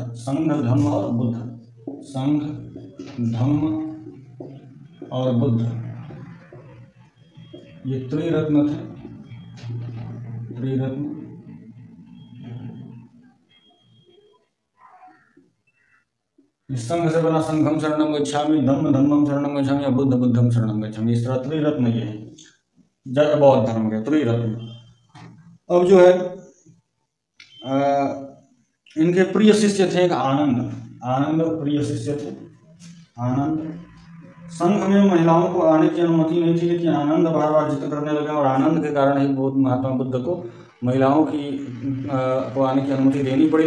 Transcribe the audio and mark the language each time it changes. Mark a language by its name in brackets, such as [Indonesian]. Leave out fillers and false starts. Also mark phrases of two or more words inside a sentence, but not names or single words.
[Hindi] संघ, धम्म और बुद्ध, संघ, धम्म और बुद्ध, ये त्रिरत्न थे, त्रिरत्न। संघ से बना [Pali] संघम शरणम गच्छामि, धम्म धम्मम शरणम गच्छामि, या बुद्ध बुद्धम शरणम गच्छामि। [Hindi] इस तरह त्रिरत्न ये है जड़ बौद्ध धर्म के त्रिरत्न। अब जो है इनके प्रिय शिष्य थे एक आनंद, आनंद प्रिय शिष्य थे आनंद। संघ में महिलाओं को आने की अनुमति नहीं थी, लेकिन आनंद बार बार जिक्र करने लगे और आनंद के कारण ही बहुत महात्मा बुद्ध को महिलाओं की को आने की अनुमति देनी पड़ी।